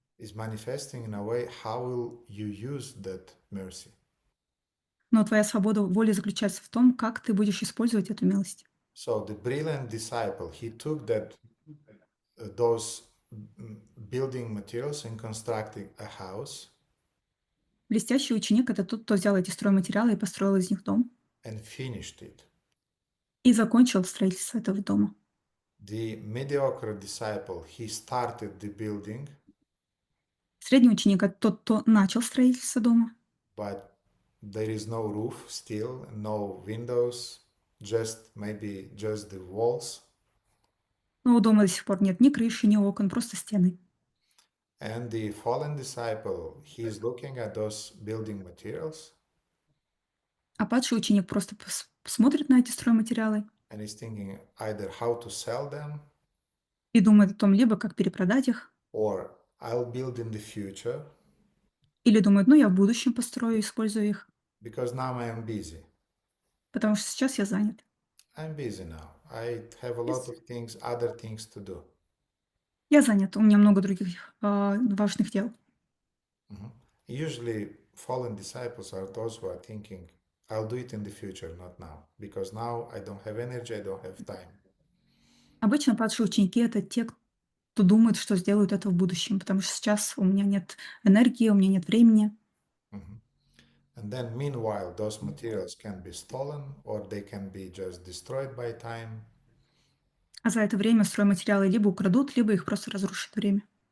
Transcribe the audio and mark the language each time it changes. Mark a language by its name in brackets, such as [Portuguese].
[English] is manifesting in a way how will you use that mercy. [Russian] Но твоя свобода воли заключается в том, как ты будешь использовать эту милость. [English] So the brilliant disciple, he took those building materials and constructed a house [Russian] Блестящий ученик — это тот, кто взял эти стройматериалы и построил из них дом [English] and finished it. [Russian] и закончил строительство этого дома. [English] The mediocre disciple, he started the building, [Russian] Средний ученик — это тот, кто начал строительство дома, [English] but there is no roof still, no windows, maybe just the walls. [Russian] но у дома до сих пор нет ни крыши, ни окон, просто стены. [English] And the fallen disciple, he is looking at those building materials [Russian] А падший ученик просто смотрит на эти стройматериалы [English] and is thinking either how to sell them [Russian] и думает о том, либо как перепродать их, [English] or I'll build in the future [Russian] или думает, ну, я в будущем построю, использую их, [English] because now I am busy. [Russian] потому что сейчас я занят. [English] I'm busy now. I have a lot of things, other things to do. [Russian] Я занят, у меня много других важных дел. [English] Usually, fallen disciples are those who are thinking, I'll do it in the future, not now, because now I don't have energy, I don't have time. [Russian] Обычно падшие ученики — это те, кто думает, что сделают это в будущем, потому что сейчас у меня нет энергии, у меня нет времени. [English] And then, meanwhile, those materials can be stolen or they can be just destroyed by time. [Russian] А за это время стройматериалы либо украдут, либо их просто разрушит время.